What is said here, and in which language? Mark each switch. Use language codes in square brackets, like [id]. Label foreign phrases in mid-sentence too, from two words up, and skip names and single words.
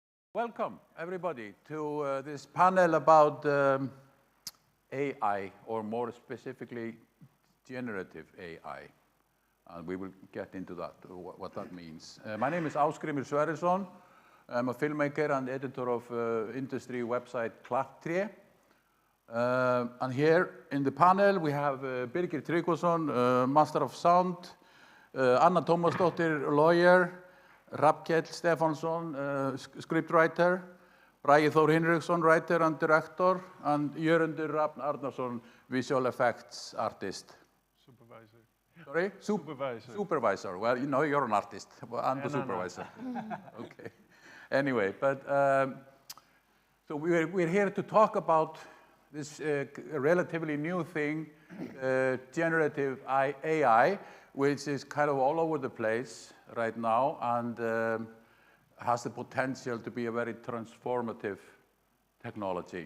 [en] Welcome, everybody, to this panel about AI, or more specifically, generative AI. And we will get into that, what that means. My name is Ásgrímur Sverrisson. I'm a filmmaker and editor of industry website Klapptré. And here in the panel, we have Birgir Tryggvason, Master of Sound, Anna Tómasdóttir, lawyer, Hrafnkell Stefánsson, scriptwriter, Bragi Þór Hinriksson, writer and director, and Jörundur Rafn Arnarsson, visual effects artist. Supervisor. Sorry? Supervisor. Supervisor. Well, you know, you're an artist. Well, I'm the supervisor. Okay. Anyway, but so we're here to talk about this relatively new thing, generative AI, which is kind of all over the place right now and has the potential to be a very transformative technology.